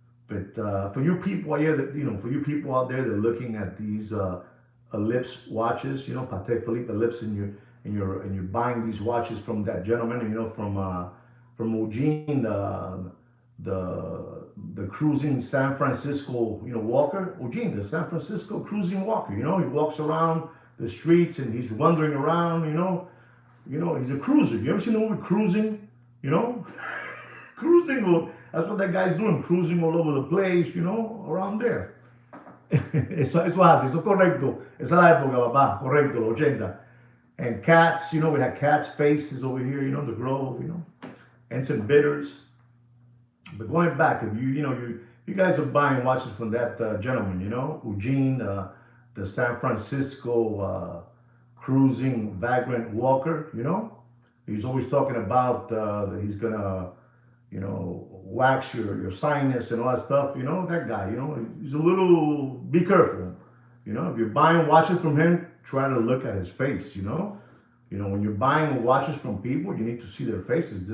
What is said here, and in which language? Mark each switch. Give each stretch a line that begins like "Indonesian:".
English: But for you people out there, for you people out there that are looking at these Ellipse watches, Patek Philippe Ellipse, and you're buying these watches from that gentleman, from Eugene, the cruising San Francisco, walker, Eugene, the San Francisco cruising walker. He walks around the streets and he's wandering around. He's a cruiser. You ever seen the movie Cruising? You know, cruising. That's what that guy's doing, cruising all over the place. Around there.
Spanish: Eso hace, eso es correcto. Esa es la época, papá, correcto, los 80.
English: And cats, we had cats' faces over here, the grove, and some bitters. But going back, if you guys are buying watches from that gentleman, Eugene, the San Francisco cruising vagrant walker, he's always talking about that he's gonna, wax your sinus and all that stuff, that guy, he's a little, be careful, if you're buying watches from him, try to look at his face, when you're buying watches from people, you need to see their faces.